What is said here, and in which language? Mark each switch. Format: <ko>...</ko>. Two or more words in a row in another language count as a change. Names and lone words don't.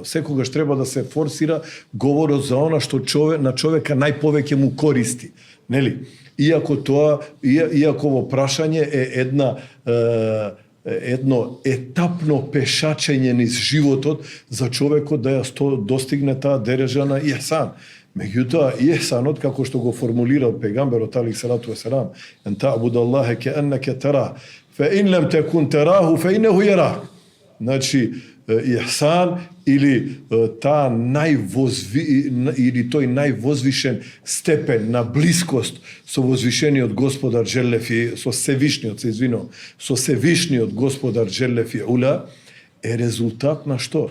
<mk>Секогаш треба да се форсира говорот за она што на човека најповеќе му користи, нели? Иако во прашање е една едно етапно пешачење низ животот за човекот да ја достигне таа дереже на ихсан. Меѓутоа, ихсанот, како што го формулирал пегамберот</mk> <ar>عليه الصلاة والسلام, أن تعبد الله كأنك تراه فإن لم تكن تراه فإنه يراك.</ar> <mk>Значи, ихсан или тој највозвишен степен на блискост со возвишениот Господар Джеллефи, со Севишниот Господар Джеллефи Ула, е резултат на што?</mk>